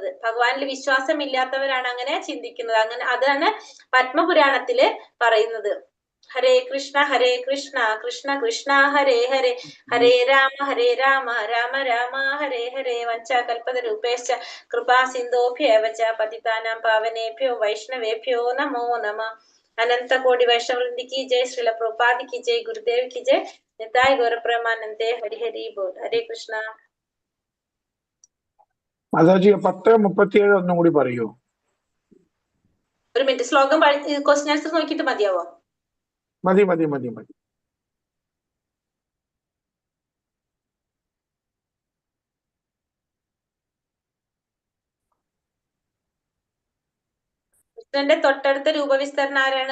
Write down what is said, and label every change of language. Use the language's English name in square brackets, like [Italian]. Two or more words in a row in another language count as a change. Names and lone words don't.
[Malayalam] ഭഗവാനിൽ വിശ്വാസമില്ലാത്തവരാണ് അങ്ങനെ ചിന്തിക്കുന്നത്. അങ്ങനെ അതാണ് പത്മപുരാണത്തില് പറയുന്നത്. [Sanskrit] ഹരേ കൃഷ്ണ കൃഷ്ണ കൃഷ്ണ ഹരേ ഹരേ, ഹരേ രാമ രാമ രാമ ഹരേ ഹരേ. വഞ്ചാകൽപതരൂപേശ്ച കൃപാ സിന്ധോഭ്യേവ ച പതിതാനാം പാവനേഭ്യോ വൈഷ്ണവേഭ്യോ നമോ നമഃ. [Hindi] अनंत कोटि वैष्णववृंद की जय, श्रील प्रभुपाद की जय, गुरुदेव की जय, निताय गौर प्रेमानंदे, हरि हरि बोल. हरे कृष्ण. [Malayalam] മാതാജി 10:37 ഒന്നും കൂടി പറയൂ. ഒരു മിനിറ്റ്, ശ്ലോകം [English] question answer [Malayalam] നോക്കിയിട്ട് മതിയാവോ? മതി മതി മതി മതി. കൃഷ്ണന്റെ തൊട്ടടുത്ത രൂപവിസ്തരണം ആരാണ്?